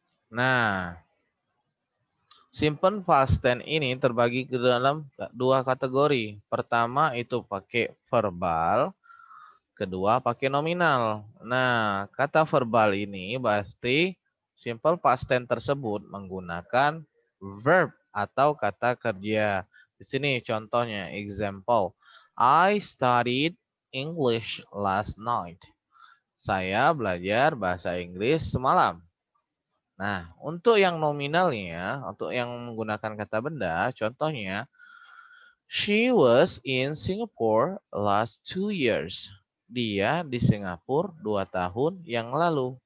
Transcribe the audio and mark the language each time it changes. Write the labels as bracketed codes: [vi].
[id] Nah, simple past tense ini terbagi ke dalam 2 kategori. Pertama itu pakai verbal, kedua pakai nominal. Nah, kata verbal ini pasti simple past tense tersebut menggunakan verb atau kata kerja. Di sini contohnya, example. [en] I studied English last night. [id] Saya belajar bahasa Inggris semalam. Nah, untuk yang nominalnya, untuk yang menggunakan kata benda, contohnya, [en] she was in Singapore last 2 years. [id] Dia di Singapura 2 tahun yang lalu.